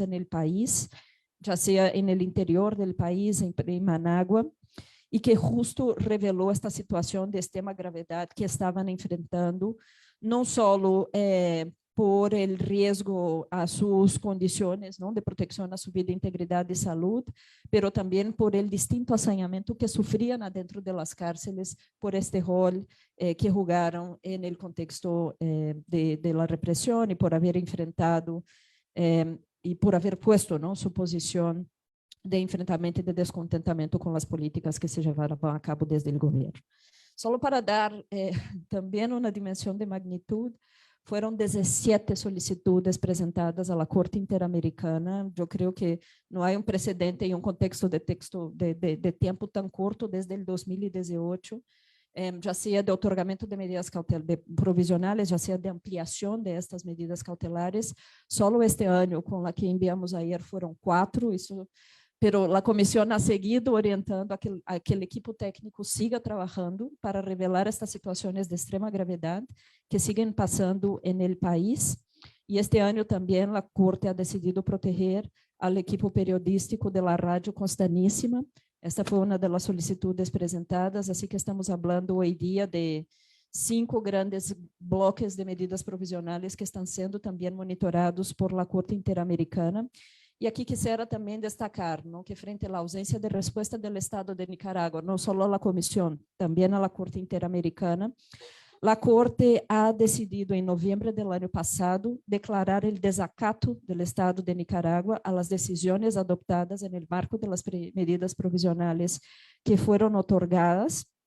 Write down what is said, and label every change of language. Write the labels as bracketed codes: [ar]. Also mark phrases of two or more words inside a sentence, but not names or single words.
[es] en el país, ya sea en el interior del país, en Managua, y que justo reveló esta situación de extrema gravedad que estaban enfrentando, no solo por el riesgo a sus condiciones, ¿no?, de protección a su vida, integridad y salud, pero también por el distinto asañamiento que sufrían adentro de las cárceles por este rol que jugaron en el contexto de la represión y por haber enfrentado y por haber puesto, ¿no?, su posición de enfrentamento y de descontentamiento con las políticas que se llevaron a cabo desde el gobierno. [pt] Solo para dar também uma dimensão de magnitude, foram 17 [es] solicitudes presentadas [pt] à Corte Interamericana. Eu creio que não há precedente em contexto de tempo tão curto, desde o 2018, já seja de otorgamento de medidas provisionais, já seja de ampliação de estas medidas cautelares. Solo este ano, com a que enviamos ayer, foram 4, isso. Pero a comissão [es] ha seguido [pt] orientando a que aquele equipo técnico siga trabalhando para revelar estas situações de extrema gravidade que siguen passando no país. E este ano também a Corte [es] ha decidido [pt] proteger ao [es] equipo periodístico [pt] da Rádio Constaníssima. Esta foi uma das solicitudes apresentadas, assim que estamos falando hoje dia de 5 grandes bloques de medidas provisionais que estão sendo também monitorados [es] por la [pt] Corte Interamericana. E aqui quisiera também destacar, não, que frente à ausência de resposta do Estado de Nicarágua, não só à comissão, também à Corte Interamericana, a Corte [es] ha decidido [pt] em novembro do ano passado declarar o desacato do Estado de Nicarágua [es] a las [pt] decisões adoptadas no marco das medidas provisionais que foram otorgadas